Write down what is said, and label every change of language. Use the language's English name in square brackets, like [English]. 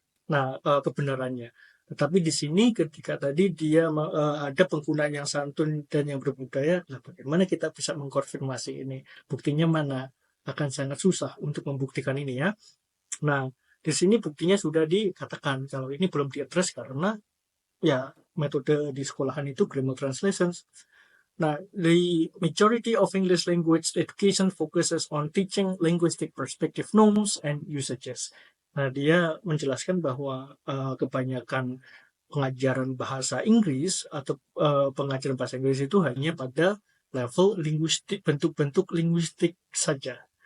[Indonesian] Nah, kebenarannya. Tetapi di sini ketika tadi dia ada penggunaan yang santun dan yang berbudaya, nah bagaimana kita bisa mengkonfirmasi ini? Buktinya mana? Akan sangat susah untuk membuktikan ini ya. Nah, di sini buktinya sudah dikatakan kalau ini belum diadres karena ya metode di sekolahan itu grammar translations. [English] Nah, the majority of English language education focuses on teaching linguistic perspective norms and usages. [Indonesian] Nah, dia menjelaskan bahwa kebanyakan pengajaran bahasa Inggris atau pengajaran bahasa Inggris itu hanya pada level linguistik, bentuk-bentuk linguistik saja.